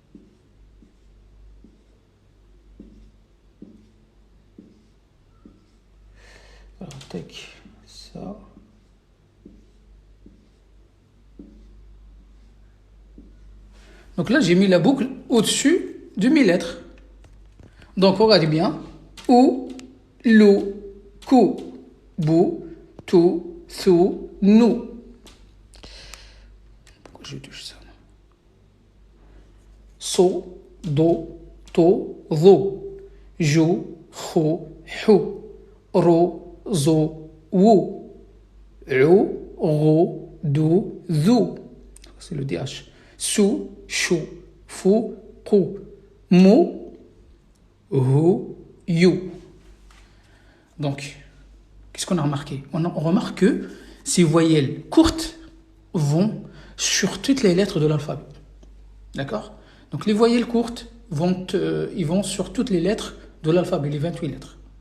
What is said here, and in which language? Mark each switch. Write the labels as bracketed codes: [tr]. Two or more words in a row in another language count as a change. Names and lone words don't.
[fr] Alors, tac. Ça. Donc là, j'ai mis la boucle au-dessus de mes lettres. Donc, regardez bien. Ou, lou, kou, bou, tou, sou, nou. Pourquoi je touche ça? So, do, to, zo. Jou, khou, hou. Ro, zo, wou. Ou, ro, dou, zou. C'est le DH. Sou, chou, fou, kou. Mou, who, you. Donc, qu'est-ce qu'on a remarqué? On remarque que ces voyelles courtes vont sur toutes les lettres de l'alphabet. D'accord? Donc, les voyelles courtes ils vont sur toutes les lettres de l'alphabet, les 28 lettres.